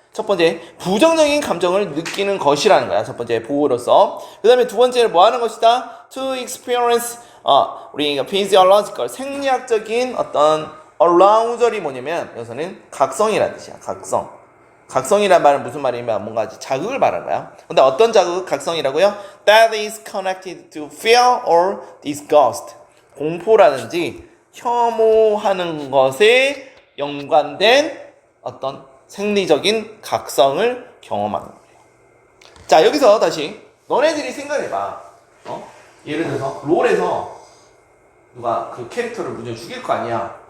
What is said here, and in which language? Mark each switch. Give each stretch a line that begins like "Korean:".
Korean: 첫 번째, 부정적인 감정을 느끼는 것이라는 거야. 첫 번째, 보호로서. 그 다음에 두 번째는 뭐 하는 것이다? To experience, 우리가 physiological, 생리학적인 어떤 arousal이 뭐냐면, 여기서는 각성이라는 뜻이야. 각성이란 말은 무슨 말이냐면, 뭔가 자극을 말하는 거야. 근데 어떤 자극, 각성이라고요?
English: That is connected to fear or disgust.
Korean: 공포라든지 혐오하는 것에 연관된 어떤 생리적인 각성을 경험하는 거예요. 자, 여기서 다시 너네들이 생각해봐. 예를 들어서 롤에서 누가 그 캐릭터를 먼저 죽일 거 아니야.